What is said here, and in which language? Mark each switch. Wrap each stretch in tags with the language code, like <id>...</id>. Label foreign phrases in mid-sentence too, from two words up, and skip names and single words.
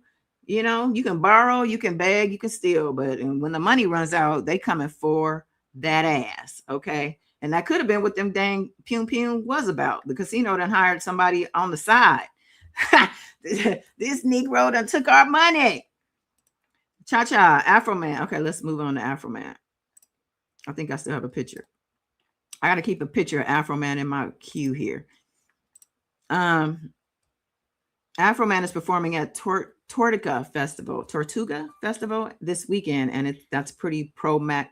<en>You can borrow, you can beg, you can steal, but when the money runs out, they coming for that ass. Okay. And that could have been what them dang Pum was about. The casino done hired somebody on the side. This Negro done took our money. Cha-cha, Afroman. Okay, let's move on to Afroman. I think I still have a picture. I got to keep a picture of Afroman in my queue here. Afroman is performing at Tortuga Festival this weekend, and that's pretty pro-MAGA.</en>